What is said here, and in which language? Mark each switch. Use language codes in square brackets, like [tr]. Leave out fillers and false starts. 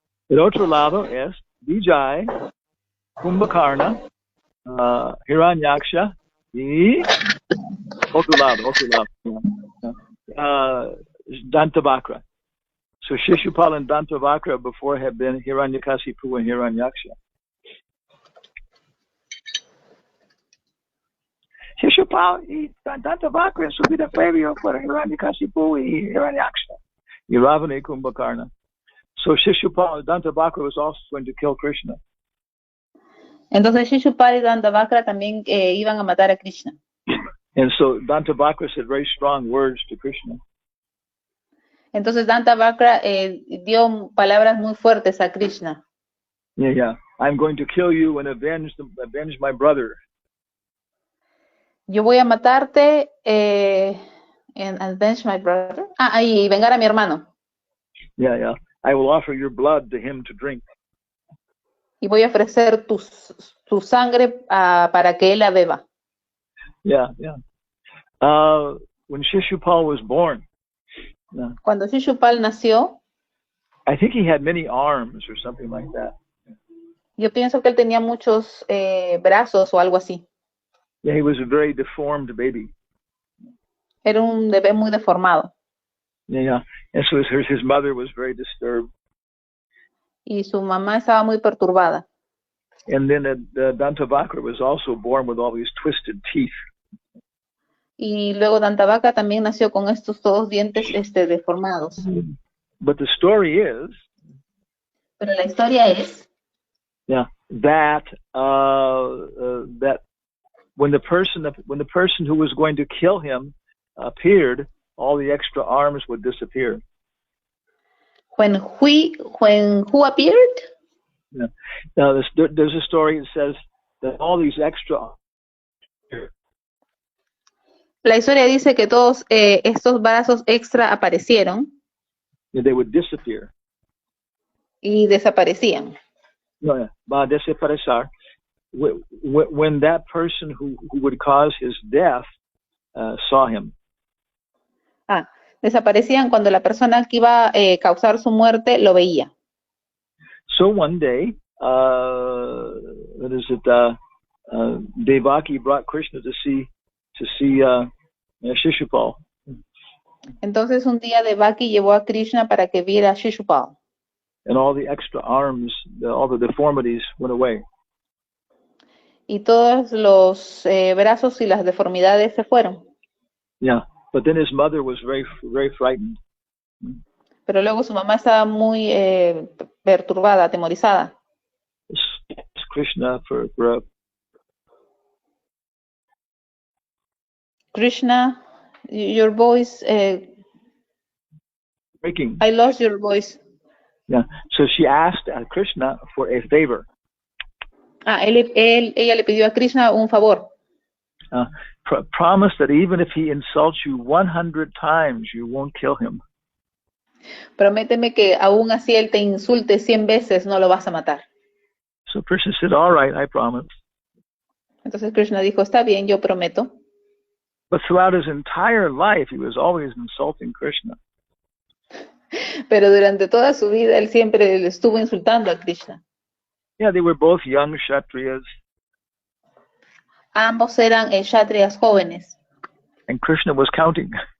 [es] El otro lado es Vijay, Kumbhakarna, Hiranyaksha y otro lado. Dantavakra. [en] So Shishupal and Dantavakra before had been Hiranyakasipu and Hiranyaksha. [es] Shishupal y Dantavakra su vida previo por Hiranyakasipu y Hiranyaksha. Y Ravana y Kumbhakarna. [en] So Shishupal, Dantavakra was also going to kill Krishna. [es] Entonces Shishupal y Dantavakra también iban a matar a Krishna. [en] And so Dantavakra said very strong words to Krishna. [es] Entonces Dantavakra dio palabras muy fuertes a Krishna. [en] Yeah. I'm going to kill you and avenge my brother. [es] Yo voy a matarte [en] and avenge my brother. [es] Y vengar a mi hermano. [en] Yeah. I will offer your blood to him to drink. [es] Y voy a ofrecer tu sangre para que él la beba. [en] Yeah. When Shishupal was born, [es] cuando Shishupal nació, [en] I think he had many arms or something like that. [es] Yo pienso que él tenía muchos brazos o algo así. [en] Yeah, he was a very deformed baby. [es] Era un bebé muy deformado. [en] Yeah. And so his mother was very disturbed. [es] Y su mamá estaba muy perturbada. [en] And then Dantavakra was also born with all these twisted teeth. [es] Y luego Dantavakra también nació con estos todos dientes deformados. [en] But the story is. [es] Pero la historia es. [en] Yeah, that when the person who was going to kill him appeared, all the extra arms would disappear. When who appeared? Yeah. Now there's a story that says that all these extra. [es] La historia dice que todos estos brazos extra aparecieron. [en] They would disappear. [es] Y desaparecían. No, va a desaparecer. [en] When that person who would cause his death saw him. [es] Desaparecían cuando la persona que iba a causar su muerte lo veía. [en] So one day, Devaki brought Krishna to see Shishupal. [es] Entonces un día Devaki llevó a Krishna para que viera a Shishupal. [en] And all the extra arms, all the deformities went away. [es] Y todos los brazos y las deformidades se fueron. [en] Yeah, but then his mother was very, very frightened. [es] Pero luego su mamá estaba muy perturbada, atemorizada. [en] Krishna Krishna, your voice. Breaking. I lost your voice. Yeah, so she asked Krishna for a favor. [es] Ella le pidió a Krishna un favor. [en] Promise that even if he insults you 100 times, you won't kill him. [es] Prométeme que aún así él te insulte 100 veces, no lo vas a matar. [en] So Krishna said, all right, I promise. [es] Entonces Krishna dijo, está bien, yo prometo. [en] But throughout his entire life, he was always insulting Krishna. [es] Pero durante toda su vida, él siempre le estuvo insultando a Krishna. [en] Yeah, they were both young Kshatriyas. [es] Ambos eran kshatriyas jóvenes. [en] And Krishna was counting.